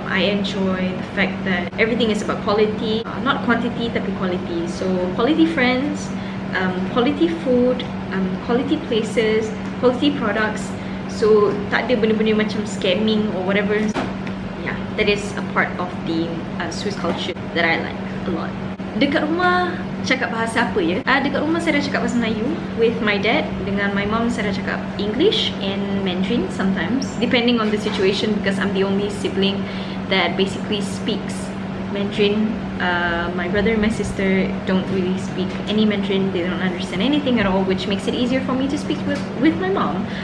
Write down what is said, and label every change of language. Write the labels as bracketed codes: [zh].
[en] I enjoy the fact that everything is about quality, not quantity [ms] tapi [en] quality. So quality friends, quality food, quality places, quality products. So [ms] tak ada benda-benda macam [en] scamming or whatever. Yeah, that is a part of the Swiss culture that I like a lot. [ms] Dekat rumah cakap bahasa apa ya? Dekat rumah saya dah cakap bahasa Melayu [en] with my dad. [ms] Dengan [en] my mom [ms] saya dah cakap [en] English and Mandarin sometimes, depending on the situation, because I'm the only sibling that basically speaks Mandarin. My brother and my sister don't really speak any Mandarin. They don't understand anything at all, which makes it easier for me to speak with my mom.